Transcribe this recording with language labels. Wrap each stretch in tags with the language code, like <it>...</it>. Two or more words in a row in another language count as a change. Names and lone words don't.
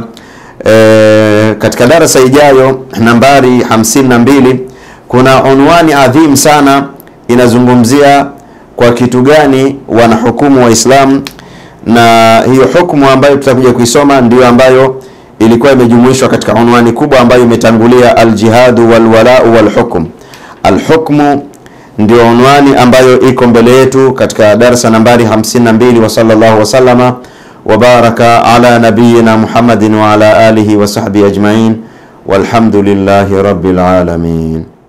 <sw>Katika darasa ijayo nambari 52 kuna unwani adhim sana inazungumzia kwa kitu gani wanahukumu Waislamu, na hiyo hukumu ambayo tutakuja kuisoma ndio ambayo ilikuwa imejumuishwa katika unwani kubwa ambayo imetangulia,</sw> <ar>الجهاد والولاء والحكم.</ar> <sw>Al-hukmu ndio unwani ambayo iko mbele yetu katika darasa nambari 52.</sw> <ar>وصلى الله وسلم وبارك على نبينا محمد وعلى آله وصحبه أجمعين والحمد لله رب العالمين.</ar>